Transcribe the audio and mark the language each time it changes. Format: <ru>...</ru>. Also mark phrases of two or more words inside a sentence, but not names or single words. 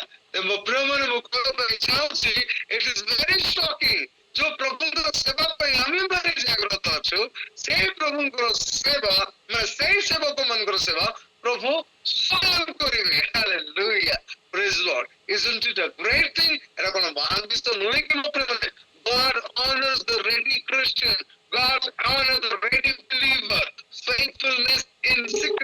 <or>ମୋ ପ୍ରିୟ ମାନେ, ମୁଁ କହିବା ପାଇଁ ଚାହୁଁଛି,</or> <en>it is very sucking.</en> <or>ଯୋଉ ପ୍ରଭୁଙ୍କର ସେବା ପାଇଁ ଆମେ ଭାରି ଜାଗ୍ରତ ଅଛୁ, ସେଇ ପ୍ରଭୁଙ୍କର ସେବା, ସେଇ ସେବକ ମାନଙ୍କର ସେବା ପ୍ରଭୁ ସ୍ୱୟଂ କରିବେ। ହାଲେଲୁୟା।</or> <en>praise the Lord. Isn't it a great thing?</en> <or>ଏଟା କଣ ମହାନ ବିଷୟ ନୁହେଁ କି ମୋ ପ୍ରିୟ ମାନେ?</or> <en>God honors the ready Christian. God honors the ready believer. Faithfulness in</en>